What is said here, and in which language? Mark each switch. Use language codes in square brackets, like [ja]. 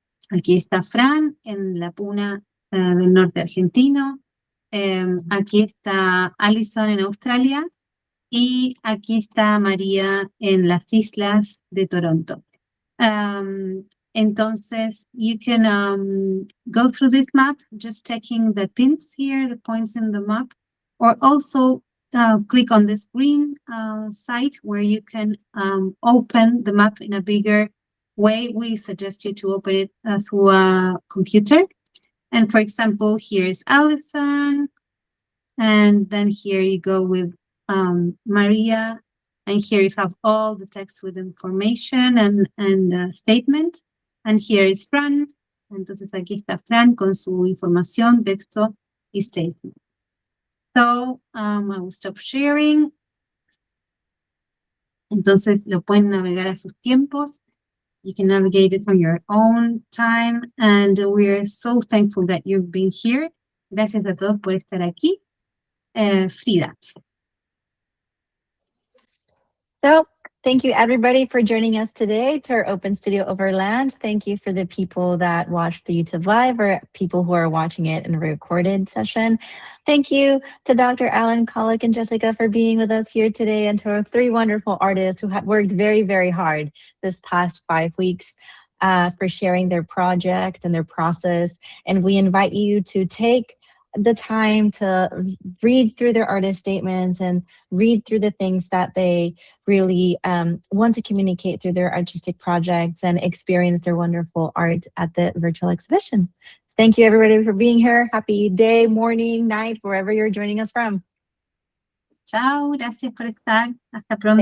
[es] Aquí está Fran en la puna del norte argentino. Aquí está Alison en Australia. Y aquí está María en las islas de Toronto. [en] Entonces, you can go through this map, just checking the pins here, the points in the map, or also click on this green site where you can open the map in a bigger way. We suggest you to open it through a computer. And for example, here's Allison. And then here you go with Maria. And here you have all the text with information and statement. And here is Fran. [es] Entonces aquí está Fran con su información, texto y statement. [en] So I will stop sharing. [es] Entonces lo pueden navegar a sus tiempos. [en] You can navigate it on your own time. And we're so thankful that you've been here. [es] Gracias a todos por estar aquí. Frida. [en] So thank you everybody for joining us today to our Open Studio Overland. Thank you for the people that watched the YouTube Live or people who are watching it in a recorded session. Thank you to Dr. Alan, Colick, and Jessica for being with us here today, and to our 3 wonderful artists who have worked very, very hard this past 5 weeks for sharing their project and their process. And we invite you to take the time to read through their artist statements and read through the things that they really want to communicate through their artistic projects and experience their wonderful art at the virtual exhibition. Thank you everybody for being here. Happy day, morning, night, wherever you're joining us from. [es] Chao, gracias por estar. Hasta pronto.